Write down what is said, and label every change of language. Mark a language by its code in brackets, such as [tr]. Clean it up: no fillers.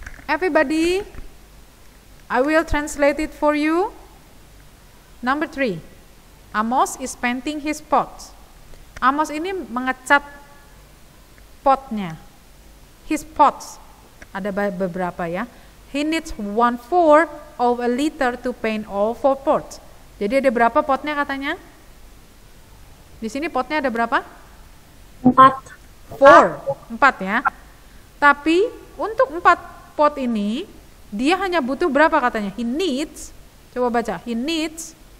[en] Everybody, I will translate it for you. Number 3, Amos is painting his pot. [id] Amos ini mengecat potnya. [en] His pots, [id] ada beberapa ya. [en] He needs 1/4 of a liter to paint all 4 pots. [id] Jadi ada berapa potnya katanya? Di sini potnya ada berapa? 4 ya. Tapi untuk 4 pot ini dia hanya butuh berapa katanya? [en] He needs, [id] coba baca, [en] he needs